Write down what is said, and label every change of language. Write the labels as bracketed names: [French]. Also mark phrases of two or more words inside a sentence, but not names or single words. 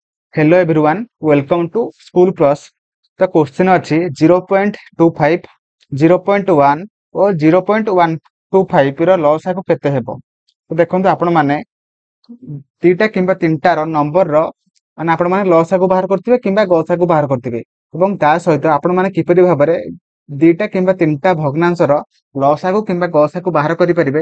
[English] Hello everyone, welcome to School Plus. The question [Odia] ଅଛି 0.25, 0.1 ଓ 0.125 ର ଲସାଗୁ କେତେ ହେବ? ତ ଦେଖନ୍ତୁ ଆପଣ ମାନେ ଦିଟା କିମ୍ବା ତିନିଟାର ନମ୍ବରର ମାନେ ଆପଣ ମାନେ ଲସାଗୁ ବାହାର କରୁଥିବେ କିମ୍ବା ଗସାଗୁ ବାହାର କରୁଥିବେ ଏବଂ ତା ସହିତ ଆପଣ ମାନେ କିପରି ଭାବରେ ଦିଟା କିମ୍ବା ତିନିଟା ଭଗ୍ନାଂଶର ଲସାଗୁ କିମ୍ବା ଗସାଗୁ ବାହାର କରିପାରିବେ।